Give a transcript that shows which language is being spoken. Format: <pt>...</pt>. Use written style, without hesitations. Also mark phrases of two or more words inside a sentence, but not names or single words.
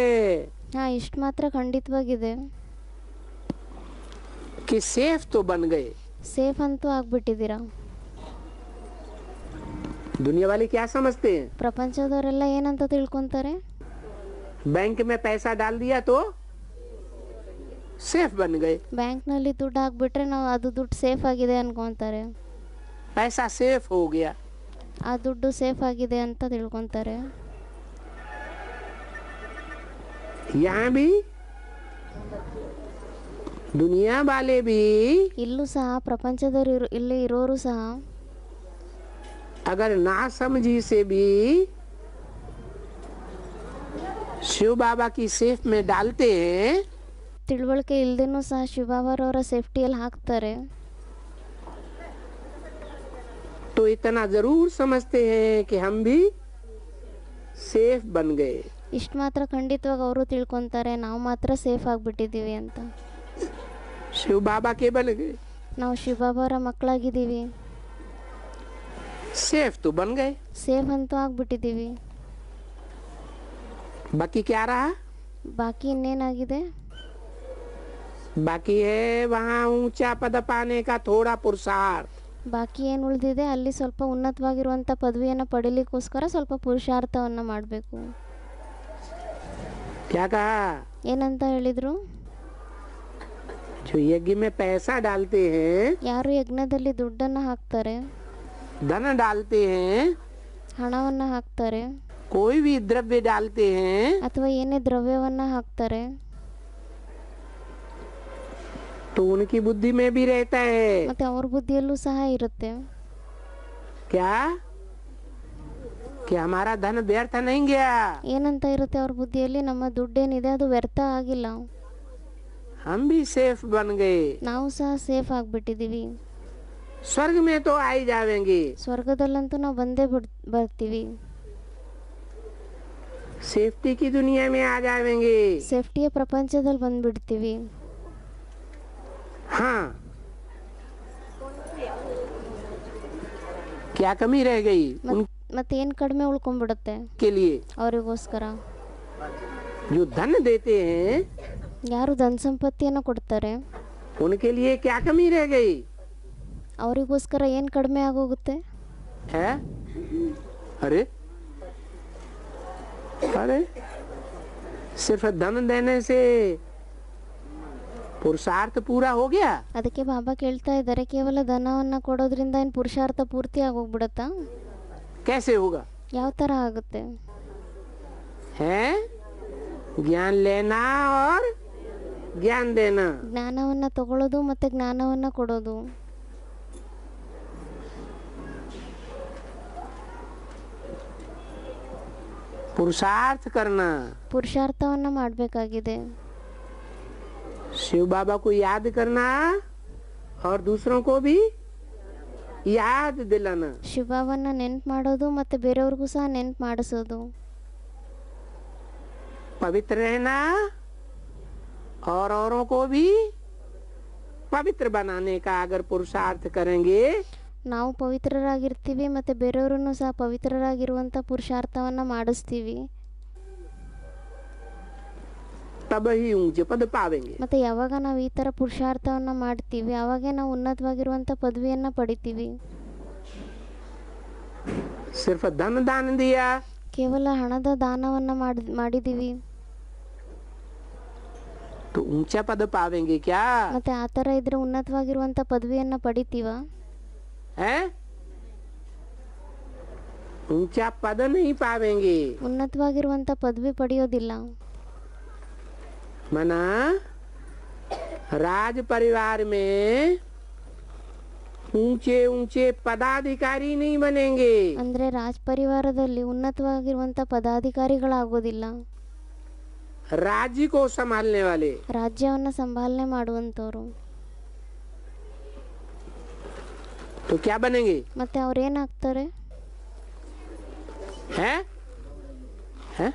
<kn>ಹಾ, ಇಷ್ಟು ಮಾತ್ರ ಖಂಡಿತವಾಗಿದೆ,</kn> <hi>कि सेफ तो बन गए।</hi> <kn>ಸೇಫ್ ಅಂತೂ ಆಗ್ಬಿಟ್ಟಿದ್ದೀರಾ.</kn> <hi>दुनिया वाले क्या समझते हैं?</hi> <kn>ಪ್ರಪಂಚದವರೆಲ್ಲ ಏನಂತ ತಿಳ್ಕೊಂತಾರೆ?</kn> <hi>बैंक में पैसा डाल दिया तो सेफ बन गए।</hi> <kn>ಬ್ಯಾಂಕ್ನಲ್ಲಿ ದುಡ್ಡು ಹಾಕ್ಬಿಟ್ರೆ ನಾವು ಅದು ದುಡ್ಡು ಸೇಫ್ ಆಗಿದೆ ಅನ್ಕೊಂತಾರೆ.</kn> <hi>पैसा सेफ हो गया।</hi> <kn>ಆ ದುಡ್ಡು ಸೇಫ್ ಆಗಿದೆ ಅಂತ ತಿಳ್ಕೊಂತಾರೆ.</kn> <hi>यहाँ भी दुनिया वाले भी</hi> <kn>ಇಲ್ಲೂ ಸಹ ಪ್ರಪಂಚದವರು ಇಲ್ಲಿ ಇರೋರು ಸಹ</kn> <hi>अगर ना समझी से भी शिव बाबा की सेफ में डालते हैं,</hi> <kn>ತಿಳುವಳಿಕೆ ಇಲ್ದೇನೂ ಸಹ ಶಿವಬಾಬಾರವರ ಸೇಫ್ಟಿಯಲ್ಲಿ ಹಾಕ್ತಾರೆ.</kn> <hi>तो इतना जरूर समझते हैं कि हम भी सेफ बन गए।</hi> <kn>ಇಷ್ಟು ಮಾತ್ರ ಖಂಡಿತವಾಗಿ ಅವರು ತಿಳ್ಕೊಂತಾರೆ, ನಾವು ಮಾತ್ರ ಸೇಫ್ ಆಗಿಬಿಟ್ಟಿದ್ದೀವಿ ಅಂತ.</kn> <hi>शिव बाबा के बन गए,</hi> <kn>ನಾವು ಶಿವಬಾಬಾರ ಮಕ್ಕಳಾಗಿದ್ದೀವಿ,</kn> <hi>सेफ तो बन गए।</hi> <kn>ಸೇಫ್ ಅಂತೂ ಆಗ್ಬಿಟ್ಟಿದ್ದೀವಿ.</kn> <hi>बाकी क्या रहा?</hi> <kn>ಬಾಕಿ ಇನ್ನೇನಾಗಿದೆ?</kn> <hi>बाकी है वहाँ ऊंचा पद पाने का थोड़ा पुरुषार्थ।</hi> <kn>ಬಾಕಿ ಏನು ಉಳಿದಿದೆ, ಅಲ್ಲಿ ಸ್ವಲ್ಪ ಉನ್ನತವಾಗಿರುವಂಥ ಪದವಿಯನ್ನು ಪಡೀಲಿಕ್ಕೋಸ್ಕರ ಸ್ವಲ್ಪ ಪುರುಷಾರ್ಥವನ್ನು ಮಾಡಬೇಕು.</kn> <hi>क्या कहा?</hi> <kn>ಏನಂತ ಹೇಳಿದರು?</kn> <hi>जो यज्ञ में पैसा डालते हैं,</hi> <kn>ಯಾರು ಯಜ್ಞದಲ್ಲಿ ದುಡ್ಡನ್ನು ಹಾಕ್ತಾರೆ,</kn> <hi>धन डालते हैं,</hi> <kn>ಹಣವನ್ನು ಹಾಕ್ತಾರೆ,</kn> <hi>कोई भी द्रव्य डालते हैं,</hi> <kn>ಅಥವಾ ಏನೇ ದ್ರವ್ಯವನ್ನು ಹಾಕ್ತಾರೆ,</kn> <hi>तो उनकी बुद्धि में भी रहता है</hi> <kn>ಮತ್ತೆ ಅವ್ರ ಬುದ್ಧಿಯಲ್ಲೂ ಸಹ ಇರುತ್ತೆ.</kn> <hi>क्या कि हमारा धन व्यर्थ नहीं गया,</hi> <kn>ಏನಂತ ಇರುತ್ತೆ ಅವ್ರ ಬುದ್ಧಿಯಲ್ಲಿ, ನಮ್ಮ ದುಡ್ಡೇನಿದೆ ಅದು ವ್ಯರ್ಥ ಆಗಿಲ್ಲ,</kn> <hi>हम भी सेफ बन गए।</hi> <kn>ನಾವು ಸಹ ಸೇಫ್ ಆಗಿಬಿಟ್ಟಿದ್ದೀವಿ.</kn> <hi>स्वर्ग में तो आ ही जाएंगे,</hi> <kn>ಸ್ವರ್ಗದಲ್ಲಂತೂ ನಾವು ಬಂದೇ ಬರ್ತೀವಿ,</kn> <hi>सेफ्टी की दुनिया में आ जाएंगे।</hi> <kn>ಸೇಫ್ಟಿಯ ಪ್ರಪಂಚದಲ್ಲಿ ಬಂದ್ಬಿಡ್ತೀವಿ.</kn> <hi>हाँ क्या कमी रह गई</hi> <kn>ಮತ್ತೇನು ಕಡಿಮೆ ಉಳ್ಕೊಂಡ್ಬಿಡುತ್ತೆ</kn> <hi>उनके लिए?</hi> <kn>ಅವರಿಗೋಸ್ಕರ</kn> <hi>जो धन देते हैं</hi> <kn>ಯಾರು ಧನ ಸಂಪತ್ತಿಯನ್ನು ಕೊಡ್ತಾರೆ</kn> <hi>उनके लिए क्या कमी रह गई</hi> <kn>ಅವರಿಗೋಸ್ಕರ ಏನು ಕಡಿಮೆ ಆಗೋಗುತ್ತೆ?</kn> <hi>है? अरे अरे सिर्फ धन देने से पुरुषार्थ पूरा हो गया?</hi> <kn>ಅದಕ್ಕೆ ಬಾಬಾ ಕೇಳ್ತಾ ಇದ್ದಾರೆ, ಕೇವಲ ಧನವನ್ನು ಕೊಡೋದ್ರಿಂದ ಏನು ಪುರುಷಾರ್ಥ ಪೂರ್ತಿ ಆಗೋಗ್ಬಿಡತ್ತಾ?</kn> <hi>कैसे होगा?</hi> <kn>ಯಾವ ಥರ ಆಗುತ್ತೆ?</kn> <hi>है ज्ञान लेना और ज्ञान देना।</hi> <kn>ಜ್ಞಾನವನ್ನ ತಗೊಳ್ಳೋದು ಮತ್ತೆ ಜ್ಞಾನವನ್ನ ಕೊಡೋದು.</kn> <hi>पुरुषार्थ करना,</hi> <kn>ಪುರುಷಾರ್ಥವನ್ನ ಮಾಡಬೇಕಾಗಿದೆ.</kn> <hi>शिव बाबा को याद करना और दूसरों को भी याद दिलाना।</hi> <kn>ಶಿವವನ್ನ ನೆನ್ಪು ಮಾಡೋದು ಮತ್ತೆ ಬೇರೆಯವ್ರಿಗೂ ಸಹ ನೆನ್ಪು ಮಾಡಿಸೋದು.</kn> <hi>पवित्र रहना और औरों को भी पवित्र बनाने का अगर पुरुषार्थ करेंगे</hi> <kn>ನಾವು ಪವಿತ್ರರಾಗಿರ್ತೀವಿ ಮತ್ತು ಬೇರೆಯವ್ರನ್ನು ಸಹ ಪವಿತ್ರರಾಗಿರುವಂಥ ಪುರುಷಾರ್ಥವನ್ನು ಮಾಡಿಸ್ತೀವಿ.</kn> <hi>तब ही ऊंचे पद पावेंगे।</hi> <kn>ಮತ್ತು ಯಾವಾಗ ನಾವು ಈ ಥರ ಪುರುಷಾರ್ಥವನ್ನು ಮಾಡ್ತೀವಿ ಆವಾಗೇ ನಾವು ಉನ್ನತವಾಗಿರುವಂಥ ಪದವಿಯನ್ನು ಪಡಿತೀವಿ.</kn> <hi>सिर्फ धन दान दिया</hi> <kn>ಕೇವಲ ಹಣದ ದಾನವನ್ನು ಮಾಡಿದ್ದೀವಿ</kn> <hi>तो ऊंचा पद पावेंगे क्या?</hi> <kn>ಮತ್ತು ಆ ಥರ ಇದ್ರೆ ಉನ್ನತವಾಗಿರುವಂಥ ಪದವಿಯನ್ನು ಪಡಿತೀವ?</kn> <hi>है ऊंचा पद नहीं पावेंगे।</hi> <kn>ಉನ್ನತವಾಗಿರುವಂಥ ಪದವಿ ಪಡೆಯೋದಿಲ್ಲ.</kn> <hi>मना राज परिवार में ऊंचे ऊंचे पदाधिकारी नहीं बनेंगे।</hi> <kn>ಅಂದರೆ ರಾಜ್ ಪರಿವಾರದಲ್ಲಿ ಉನ್ನತವಾಗಿರುವಂಥ ಪದಾಧಿಕಾರಿಗಳಾಗೋದಿಲ್ಲ.</kn> <hi>राज्य को संभालने वाले,</hi> <kn>ರಾಜ್ಯವನ್ನು ಸಂಭಾಲನೆ ಮಾಡುವಂಥವ್ರು.</kn> <hi>तो क्या बनेंगे?</hi> <kn>ಮತ್ತೆ ಅವ್ರೇನಾಗ್ತಾರೆ?</kn> <hi>हैं? हैं?</hi>